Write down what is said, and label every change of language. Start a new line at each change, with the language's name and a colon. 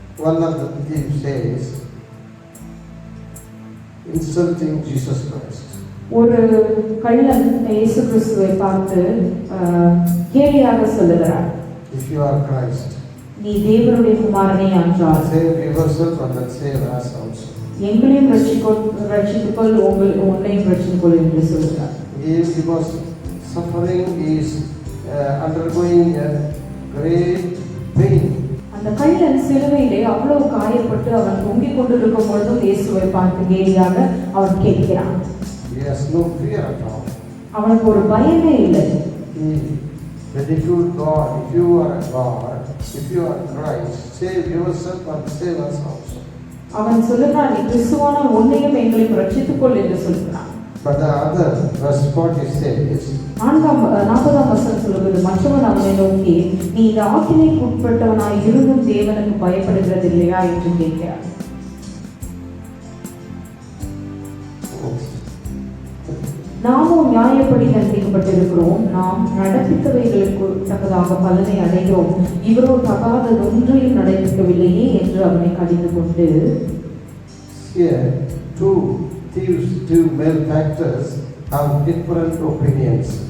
English: One of the thieves says, insulting Jesus Christ.
Tamil: ஒரு கள்ளன் இயேசு கிறிஸ்துவை பார்த்து கேலியாக சொல்லுகிறார்,
English: if you are Christ,
Tamil: நீ தேவனுடைய குமாரனே என்றால்
English: save yourself and then save us also.
Tamil: எங்களையும் ரட்சித்துக்கொள், உன்னையும் ரட்சித்துக்கொள் என்று சொல்கிறார்.
English: He was suffering, he is undergoing a great pain.
Tamil: அந்த கள்ளன் சிலுவையிலே அவ்வளவு காயப்பட்டு அவன் தொங்கிக் கொண்டிருக்கும் பொழுதும் இயேசுவை பார்த்து கேலியாக அவன் கேட்கிறான்.
English: He has no fear at all.
Tamil: அவனுக்கு ஒரு பயமே இல்லை.
English: He ridiculed God. If you are a God, if you are Christ, save yourself and save us also.
Tamil: அவன் சொல்லுகிறான், நீ கிறிஸ்துவானால் உன்னையும் எங்களையும் ரட்சித்துக்கொள் என்று சொல்கிறான்.
English: But the other verse 40 says,
Tamil: 40ஆம் வசனம் சொல்லுகிறது, மற்றவன் அவனை நோக்கி, நீ இந்த ஆக்கினைக்கு உட்பட்டவனாய் இருந்தும் தேவனுக்கு பயப்படுகிறதில்லையா என்று கேட்கிறார். நாமும் நியாயப்படி தண்டிக்கப்பட்டிருக்கிறோம். நாம் நடப்பித்தவைகளுக்கு தக்கதாக பலனை அடைகிறோம். இவரோ தகாததொன்றையும் நடப்பிக்கவில்லையே என்று அவனை கடிந்து கொண்டு,
English: here two malefactors have different opinions.